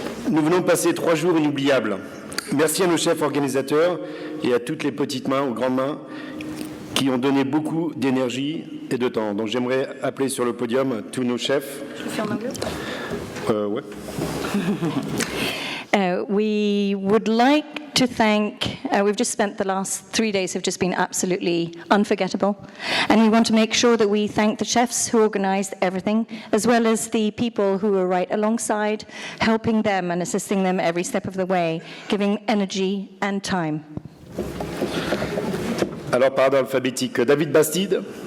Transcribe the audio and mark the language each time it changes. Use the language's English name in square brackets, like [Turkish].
[French] Nous venons de passer 3 jours inoubliables. Merci à nos chefs organisateurs et à toutes les petites mains, aux grandes mains, qui ont donné beaucoup d'énergie et de temps. Donc j'aimerais appeler sur le podium tous nos chefs. Je fais en anglais? Ouais. [English] We would like to thank, we've just spent the last 3 days have just been absolutely unforgettable. And we want to make sure that we thank the chefs who organised everything, as well as the people who were right alongside, helping them and assisting them every step of the way, giving energy and time. [French] Alors, par ordre alphabétique, David Bastide.